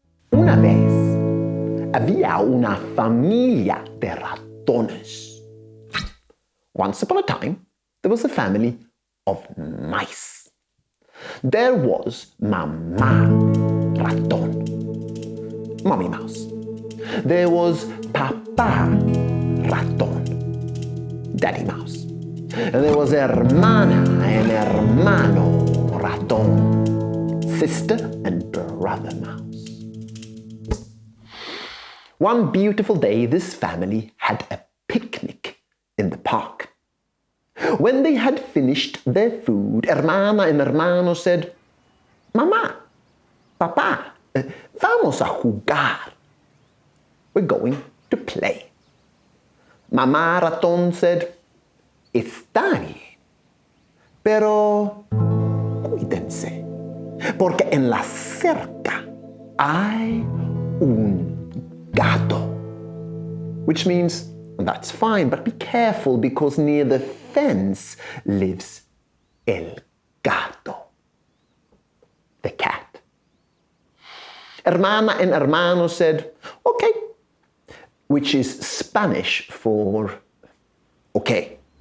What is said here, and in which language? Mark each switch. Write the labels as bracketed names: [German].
[Spanish] Una vez había una familia de ratones. [English] Once upon a time, there was a family of mice. There was Mamá Ratón, Mommy Mouse. There was Papá Ratón, Daddy Mouse. And there was Hermana and Hermano Ratón, Sister and Brother Mouse. One beautiful day, this family had a picnic in the park. When they had finished their food, Hermana and Hermano said, Mamá, Papá, [Spanish] vamos a jugar. [English] We're going to play. Mamá Ratón said, [Spanish] Está bien, pero cuídense, porque en la cerca hay un gato. [English] Which means, that's fine, but be careful because near the fence lives [Spanish] el gato, [English] the cat. Hermana and Hermano said, okay, which is Spanish for okay.